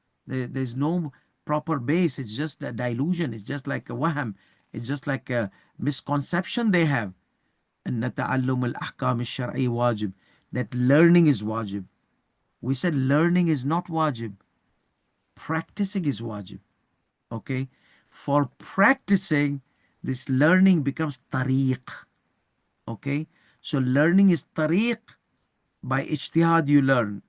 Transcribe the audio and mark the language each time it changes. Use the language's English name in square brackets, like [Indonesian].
[English] There's no proper base. It's just a delusion. It's just like a waham. It's just like a misconception they have. [Arabic] أن تعلم الأحكام الشرعي واجب. [English] That learning is wajib. We said learning is not wajib. Practicing is wajib. Okay? For practicing, this learning becomes tariq. Okay? So learning is tariq. By ijtihad you learn.